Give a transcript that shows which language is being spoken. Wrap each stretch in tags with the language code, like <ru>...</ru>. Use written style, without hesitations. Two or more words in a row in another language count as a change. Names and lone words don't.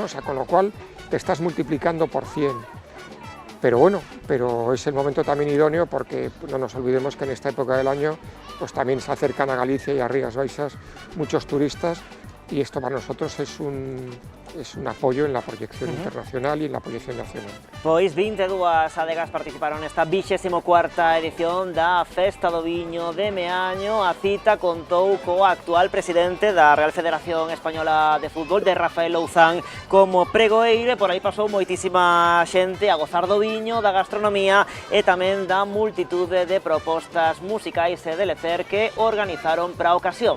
<es>O sea, con lo cual te estás multiplicando por 100. Pero bueno, es el momento también idóneo porque no nos olvidemos que en esta época del año pues también se acercan a Galicia y a Rías Baixas muchos turistas, y esto para nosotros es un apoyo en la proyección internacional y en la proyección nacional.</es> <gl>Pois 22 adegas participaron nesta 24ª edición da Festa do Viño de Meaño. A cita contou co actual presidente da Real Federación Española de Fútbol, de Rafael Louzán, como pregoeiro, e por aí pasou moitísima xente a gozar do viño, da gastronomía e tamén da multitude de propostas musicais e de lecer que organizaron para a ocasión.</gl>